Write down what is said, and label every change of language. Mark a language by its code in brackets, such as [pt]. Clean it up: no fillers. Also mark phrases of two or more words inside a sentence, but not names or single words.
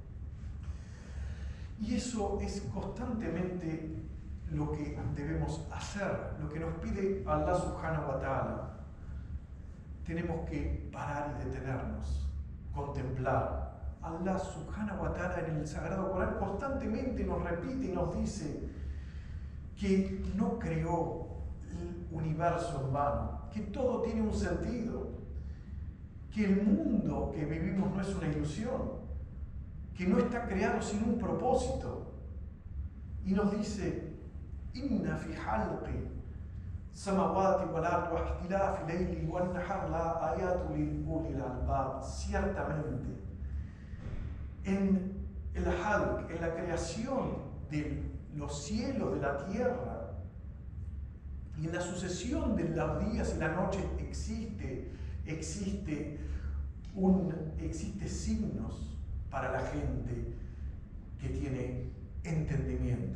[es] Y eso es constantemente lo que debemos hacer, lo que nos pide [ar] الله سبحانه وتعالى. [es] Tenemos que parar y detenernos, contemplar. [ar] الله سبحانه وتعالى [es] en el Sagrado Corán constantemente nos repite y nos dice que no creó el universo en vano, que todo tiene un sentido, que el mundo que vivimos no es una ilusión, que no está creado sin un propósito. Y nos dice: [ar] إن في خلق السماوات والأرض واختلاف الليل والنهار لآيات لأولي الألباب. [es] Ciertamente en el halq, en la creación de los cielos, de la tierra, y en la sucesión de los días y la noche existe signos para la gente que tiene entendimiento.